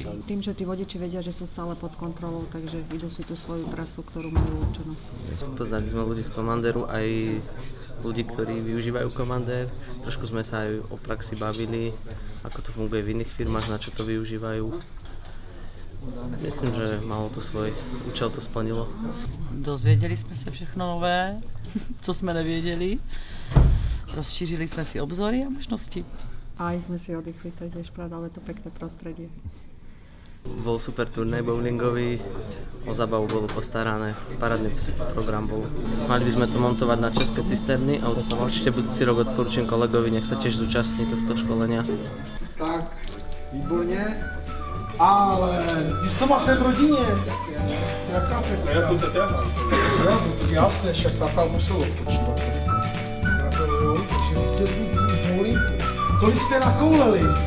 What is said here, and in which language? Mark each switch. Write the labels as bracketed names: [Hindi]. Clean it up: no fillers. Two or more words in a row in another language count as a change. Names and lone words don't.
[Slovak] Tým, že tí vodiči vedia, že sú stále pod kontrolou, takže idú si tú svoju trasu, ktorú majú určenú. Spoznali sme ľudí z Commanderu, aj ľudí, ktorí využívajú Commander. Trošku sme sa aj o praxi bavili, ako to funguje v iných firmách, na čo to využívajú. Myslím, že malo to svoj účel, to splnilo. [Czech] Dozvěděli jsme se všechno nové, co jsme nevěděli. Rozšířili jsme si obzory a možnosti. [Slovak] A aj sme si oddychli, to je tiež pravda, ale to pekné prostredie. Bol super turnaj bowlingový, o zábavu bolo postarané, parádny program bol. Mali by sme to montovať na české cisterny a určite budúci rok odporúčam kolegovi, nech sa tiež zúčastní tohto školenia. [Czech] Tak, výborně. Ale ty to máte v rodině. Jaká pecka? Já jsem to téma. Jo, no to jasné, však tata musel odpočívat. Gratuluju, takže vítězů vůli. Kolik jste nakouleli?